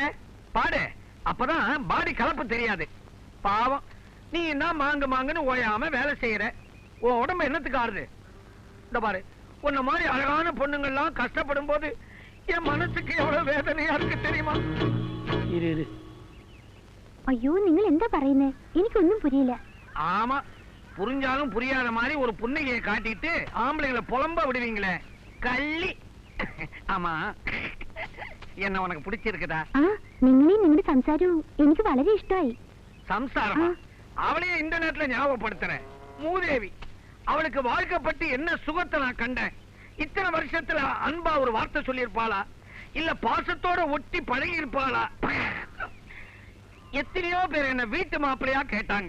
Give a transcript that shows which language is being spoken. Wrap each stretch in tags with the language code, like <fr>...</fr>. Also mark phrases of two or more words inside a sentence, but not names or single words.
<ta>பாடு, அப்பதான் பாடி கலப்பு தெரியாது. பாவம், நீ என்ன மாங்கு மாங்குன்னு ஓயாம வேலை செய்யற. உன் உடம்பு என்னத்துக்கு ஆறுது? இந்த பாரு, உன்ன மாதிரி அழகான பொண்ணுங்கள்லாம் கஷ்டப்படும் போது என் மனசுக்கு எவ்வளவு வேதனையா இருக்கு தெரியுமா? இரு இரு.</ta> <ml>അയ്യോ, നിങ്ങൾ എന്താ പറയുന്നേ? എനിക്കൊന്നും പുരിയില്ല.</ml> <ta>ஆமா, புரிஞ்சாலும் புரியாத மாதிரி ஒரு புன்னகையை காட்டிட்டு ஆம்பளைங்களை புலம்ப விடுவீங்களே, கள்ளி. ஆமா, என்ன உனக்கு பிடிச்சிருக்குதா?</ta> <ml>നിങ്ങളെയും നിങ്ങളുടെ സംസാരവും എനിക്ക് വളരെ ഇഷ്ടമായി.</ml> <ta>சம்சாரம் அவளையே இந்த நேரத்துல ஞாபகப்படுத்துறேன். மூதேவி, அவளுக்கு வாழ்க்கைப்பட்டு என்ன சுகத்தை நான் கண்டேன். இத்தனை வருஷத்துல அன்பா ஒரு வார்த்தை சொல்லியிருப்பாளா? இல்ல பாசத்தோட ஒட்டி பழகி இருப்பாளா? எத்தனையோ பேர் என்ன வீட்டு மாப்பிள்ளையா கேட்டாங்க.</ta>